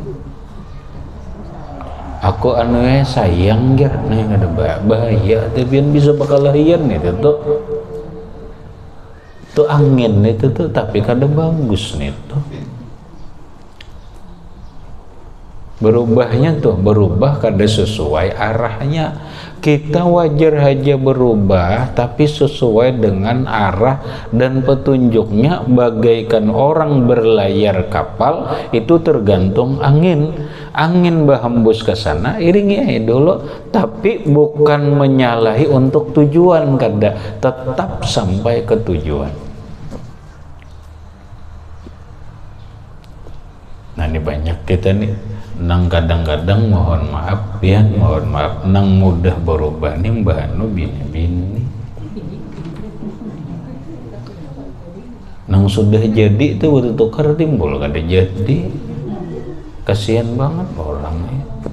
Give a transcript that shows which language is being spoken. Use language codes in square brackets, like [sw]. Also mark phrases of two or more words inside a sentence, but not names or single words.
[bjn] Aku sayang ger, nah kada bahaya, tapi bisa bakal lahian itu tuh angin itu tuh, tapi kada bagus nih tuh. Berubahnya tuh berubah kada sesuai arahnya. [id] Kita wajar aja berubah tapi sesuai dengan arah dan petunjuknya. Bagaikan orang berlayar kapal itu tergantung angin. Angin berhembus ke sana iringi aja dulu, tapi bukan menyalahi untuk tujuan, kada, tetap sampai ke tujuan. Nah ini banyak kita nih nang kadang-kadang mohon maaf ya, mohon maaf nang mudah berubah nih mbah anu bini-bini nang sudah jadi itu waktu tukar timbul kada jadi, kasihan banget orangnya.